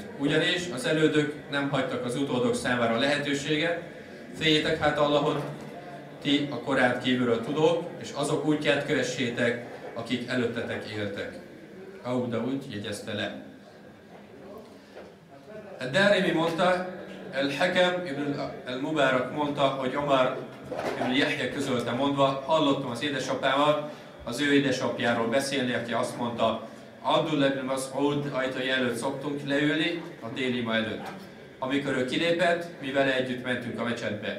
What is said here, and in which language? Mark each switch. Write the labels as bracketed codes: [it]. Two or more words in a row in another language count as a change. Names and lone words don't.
[hu] Ugyanis az elődök nem hagytak az utódok számára lehetőséget, féljétek hát Allahot, ti a Korán kívülről tudók, és azok útját kövessétek, akik előttetek éltek. Abu Daud jegyezte le. Ad-Darimi mondta, Al-Hakem ibn al-Mubarak mondta, hogy Omar ibn Yahya közölte mondva, hallottam az édesapámat az ő édesapjáról beszélni, aki azt mondta, Abdullah ibn Mas'ud ajtai előtt szoktunk leülni a délima előtt. Amikor ő kilépett, mi vele együtt mentünk a mecsetbe.